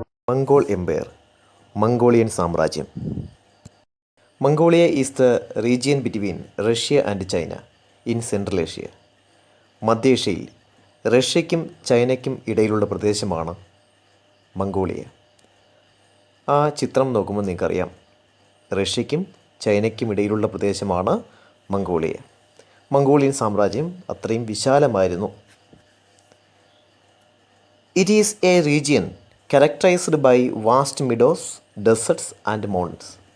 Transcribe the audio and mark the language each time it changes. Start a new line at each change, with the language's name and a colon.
English: Mongol Empire, Mongolian സാമ്രാജ്യം. Mongolia is the region between Russia and China in Central Asia.
Malayalam: മധ്യേഷ്യയിൽ റഷ്യയ്ക്കും ചൈനയ്ക്കും ഇടയിലുള്ള പ്രദേശമാണ് Mongolia. ആ ചിത്രം നോക്കുമ്പോൾ നിങ്ങൾക്കറിയാം, റഷ്യയ്ക്കും ചൈനയ്ക്കും ഇടയിലുള്ള പ്രദേശമാണ് മംഗോളിയ. മംഗോളിയൻ സാമ്രാജ്യം അത്രയും വിശാലമായിരുന്നു.
English: It is a region characterized by vast meadows, deserts and mountains.